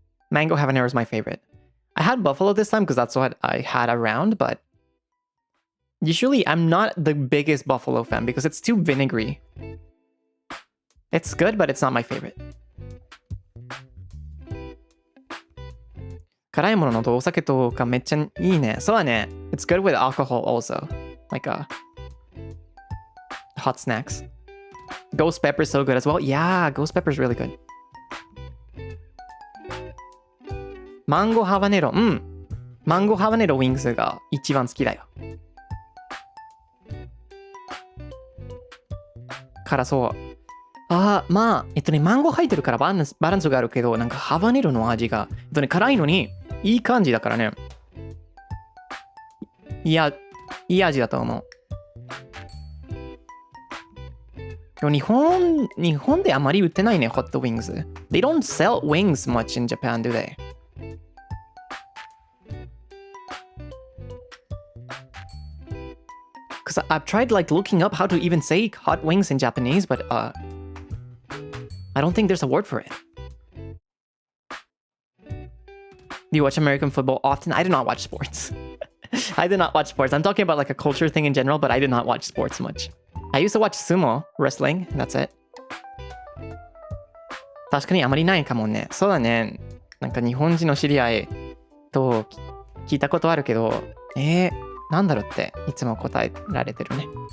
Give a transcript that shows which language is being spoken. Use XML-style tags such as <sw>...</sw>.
<en>Mango habanero is my favorite. I had buffalo this time because that's what I had around, but usually I'm not the biggest buffalo fan because it's too vinegary. It's good, but it's not my favorite.</en> <ja>辛いもののとお酒とかめっちゃいいね。そうだね。</ja> <en>It's good with alcohol also. Like hot snacks. Ghost pepper is so good as well. Yeah, ghost pepper is really good.</en> <ja>マンゴーハバネロ。マンゴーハバネロウィングスが一番好きだよ。辛そう。まあ、マンゴー入ってるからバランスがあるけど、なんかハバネロの味が、辛いのにいい感じだからね。いい味だと思う。日本であまり売ってないね、ホットウィングス。</ja> <en>They don't sell wings much in Japan, do they? Because I've tried like looking up how to even say hot wings in Japanese, but I don't think there's a word for it. Do you watch American football often? I do not watch sports. I'm talking about like a culture thing in general, but I do not watch sports much. I used to watch sumo wrestling, and that's it.</en> <ja>確かにあまりないかもね。そうだね。なんか日本人の知り合いと聞いたことあるけど、なんだろうっていつも答えられてるね。</ja>